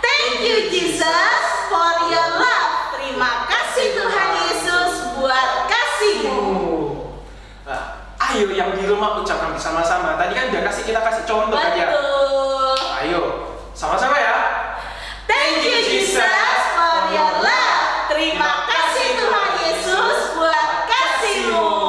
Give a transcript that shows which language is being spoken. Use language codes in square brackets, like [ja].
[en] Thank you Jesus for your love. [id] Terima kasih Tuhan Yesus buat kasih-Mu. Nah, ayo yang di rumah ucapkan bersama-sama. Tadi kan udah kita kasih contoh kan ya. Betul. Ayo, sama-sama ya. [en] Thank you Jesus for your love. [id] Terima kasih Tuhan Yesus buat kasih-Mu.